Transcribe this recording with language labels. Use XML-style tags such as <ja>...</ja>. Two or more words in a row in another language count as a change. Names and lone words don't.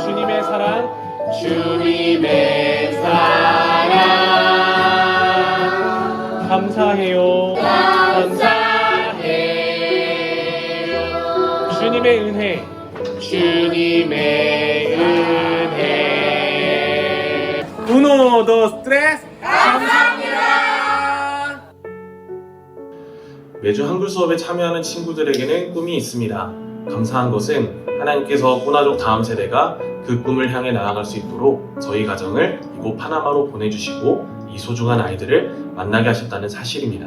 <ko>주님의 사랑, 주님의 사랑. 감사해요. 감사해요. 주님의 은혜, 주님의 은혜.</ko> <es>Uno, dos, tres.</es> <ko>감사합니다. 매주 한글 수업에 참여하는 친구들에게는 꿈이 있습니다. 감사한 것은 하나님께서 꼬나족 다음 세대가 그 꿈을 향해 나아갈 수 있도록 저희 가정을 이곳 파나마로 보내주시고 이 소중한 아이들을 만나게 하셨다는 사실입니다.</ko>